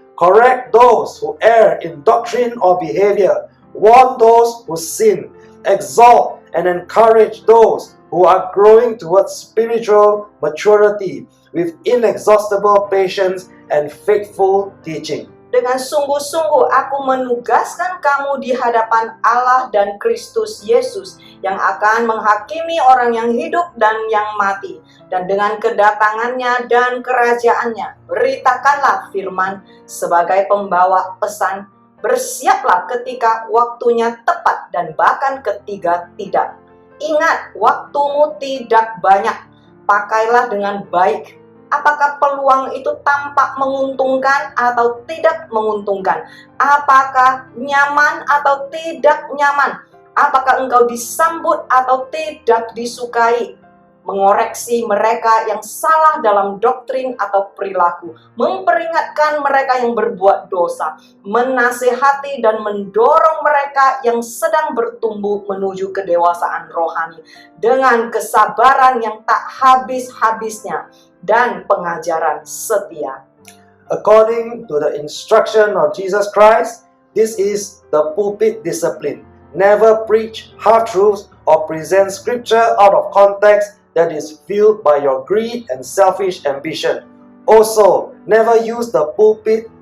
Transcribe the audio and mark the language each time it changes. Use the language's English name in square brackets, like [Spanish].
[English] Correct those who err in doctrine or behavior. Warn those who sin. Exalt and encourage those who are growing towards spiritual maturity with inexhaustible patience and faithful teaching. [Indonesian] Dengan sungguh-sungguh aku menugaskan kamu di hadapan Allah dan Kristus Yesus yang akan menghakimi orang yang hidup dan yang mati. Dan dengan kedatangannya dan kerajaannya, beritakanlah firman sebagai pembawa pesan. Bersiaplah ketika waktunya tepat dan bahkan ketika tidak. Ingat, waktumu tidak banyak. Pakailah dengan baik. Apakah peluang itu tampak menguntungkan atau tidak menguntungkan? Apakah nyaman atau tidak nyaman? Apakah engkau disambut atau tidak disukai? Mengoreksi mereka yang salah dalam doktrin atau perilaku, memperingatkan mereka yang berbuat dosa, menasehati dan mendorong mereka yang sedang bertumbuh menuju kedewasaan rohani dengan kesabaran yang tak habis-habisnya dan pengajaran setia. [English] According to the instruction of Jesus Christ, this is the pulpit discipline. Never preach half-truths or present scripture out of context that is fueled by your greed and selfish ambition. Also, never use the pulpit